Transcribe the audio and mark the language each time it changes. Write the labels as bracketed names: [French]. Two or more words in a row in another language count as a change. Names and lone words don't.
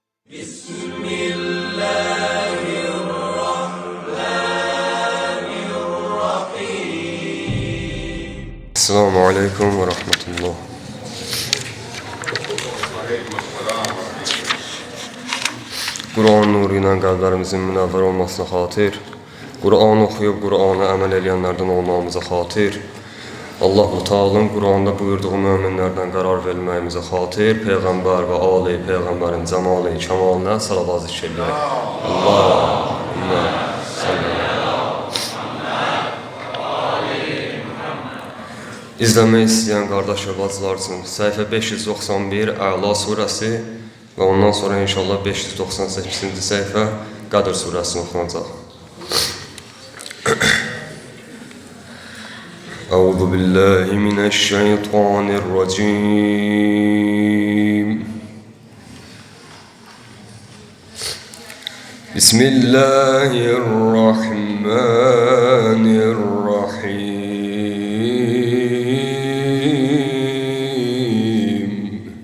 [Arabic] بسم الله الرحمن الرحيم. السلام عليكم ورحمة الله. [Azerbaijani] Kur'an nuru ilə qəlblərimizin münəvvər olmasına xatir, Kur'an oxuyub Kur'ana əməl edənlərdən olmamıza xatir, Allah-u Teala'nın Kur'anda buyurduğu möminlərdən qərar verməyimizə xatir, Peyğəmbər və ali Peyğəmbərin cəmali, kəmalına salavat zikr edək. [Arabic] اللهم صل. [Azerbaijani] İzləmək istəyən qardaş və bacılar üçün səhifə 591 Əla surəsi və ondan sonra inşallah 598-ci səhifə Qədr surəsini oxunacaq. [Arabic] أعوذ بالله من الشيطان الرجيم. بسم الله الرحمن الرحيم.